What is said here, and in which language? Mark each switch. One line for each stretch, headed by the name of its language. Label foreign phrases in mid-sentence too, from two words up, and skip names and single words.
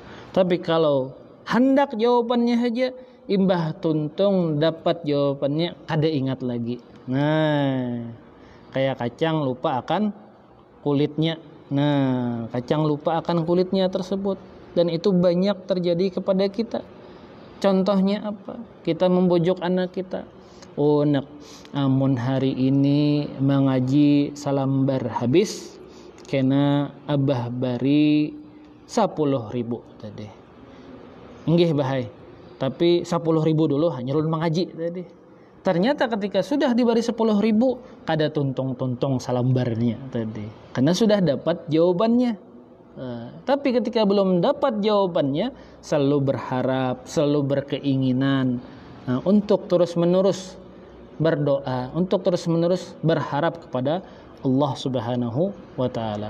Banjar: Tapi kalau hendak jawabannya aja, imbah tuntung dapat jawabannya kada ingat lagi. Nah, kayak kacang lupa akan kulitnya. Nah, kacang lupa akan kulitnya tersebut, dan itu banyak terjadi kepada kita. Contohnya apa? Kita membujuk anak kita. Oh nak, amun hari ini mengaji salambar habis, kena abah bari 10.000 tadi. Nggih bahai. Tapi 10.000 dulu hanya ulun mengaji tadi. Ternyata ketika sudah diberi 10.000, kada tuntung-tuntung salambarnya tadi. Karena sudah dapat jawabannya. Tapi ketika belum dapat jawabannya, selalu berharap, selalu berkeinginan untuk terus-menerus berdoa, untuk terus-menerus berharap kepada Allah
Arabic: سبحانه وتعالى.